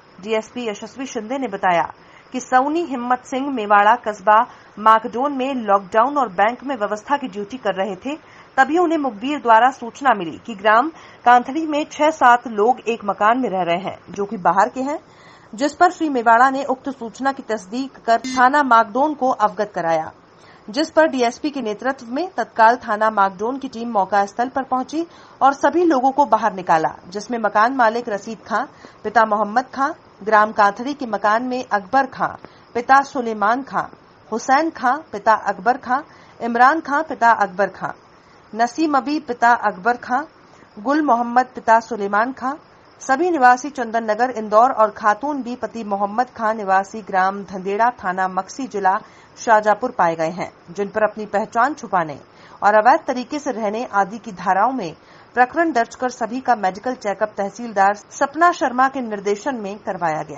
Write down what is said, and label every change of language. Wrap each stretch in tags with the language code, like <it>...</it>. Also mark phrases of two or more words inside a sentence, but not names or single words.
<hi>डीएसपी यशस्वी शिंदे ने बताया कि सौनी हिम्मत सिंह मेवाड़ा कस्बा मागडोन में लॉकडाउन और बैंक में व्यवस्था की ड्यूटी कर रहे थे, तभी उन्हें मुखबिर द्वारा सूचना मिली कि ग्राम कांथड़ी में 6-7 लोग एक मकान में रह रहे हैं जो कि बाहर के हैं, जिस पर श्री मेवाड़ा ने उक्त सूचना की तस्दीक कर थाना मागडोन को अवगत कराया, जिस पर डीएसपी के नेतृत्व में तत्काल थाना मागडोन की टीम मौका स्थल पर पहुंची और सभी लोगों को बाहर निकाला, जिसमें मकान मालिक रशीद खां पिता मोहम्मद खां, ग्राम कांथड़ी के मकान में अकबर खां पिता सुलेमान खां, हुसैन खां पिता अकबर खां, इमरान खां पिता अकबर खां, नसीम अबी पिता अकबर खां, गुल मोहम्मद पिता सुलेमान खां, सभी निवासी चंदन नगर इंदौर और खातून बी पति मोहम्मद खां निवासी ग्राम धंदेड़ा थाना मक्सी जिला शाहजहांपुर पाए गए हैं, जिन पर अपनी पहचान छुपाने और अवैध तरीके से रहने आदि की धाराओं में प्रकरण दर्ज कर सभी का मेडिकल चेकअप तहसीलदार सपना शर्मा के निर्देशन में करवाया गया।</hi>